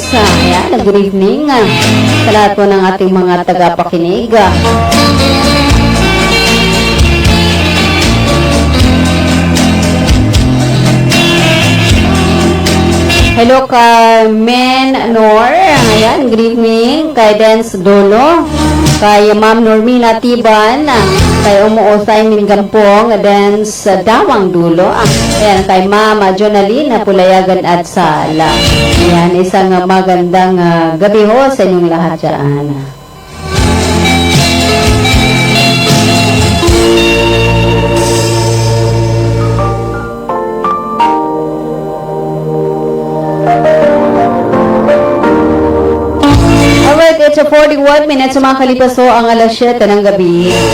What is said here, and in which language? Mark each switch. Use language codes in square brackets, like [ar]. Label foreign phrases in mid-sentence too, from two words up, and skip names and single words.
[tl] Ayan, good evening sa lahat po ng ating mga tagapakinig. Hello kay Men Nor. Ayan, good evening. Kay Dance Dolo. Kay Ma'am Normina Tiban. Kay Umuosay Mingampong. Dance Dawang Dulo. Ayan, kay Ma'am Jonalina Pulayagan at Sala. Ayan, isang magandang gabi ho sa inyong lahat dyan. [en] It's 41 minutes [tl] sa mga kalipaso ang alas 7 ng gabi.